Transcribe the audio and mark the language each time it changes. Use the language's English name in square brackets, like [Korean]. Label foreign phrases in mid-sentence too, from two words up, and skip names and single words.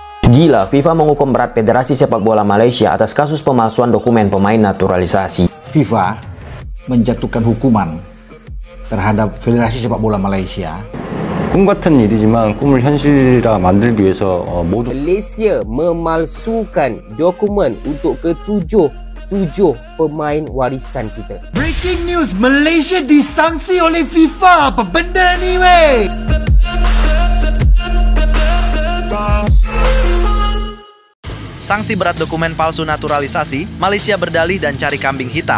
[Indonesian] Gila, FIFA menghukum berat Federasi Sepak Bola Malaysia atas kasus pemalsuan dokumen pemain naturalisasi. FIFA menjatuhkan hukuman terhadap Federasi Sepak Bola Malaysia. [Korean] 꿈 같은 일이지만 꿈을 현실화 만들기 위해서 모두 [Indonesian] Malaysia memalsukan dokumen untuk ketujuh pemain warisan kita. [English] Breaking news, [Indonesian] Malaysia disangsi oleh FIFA. [Malay] Apa benda ni weh? [Indonesian] Sanksi berat dokumen palsu naturalisasi, Malaysia berdalih dan cari kambing hitam.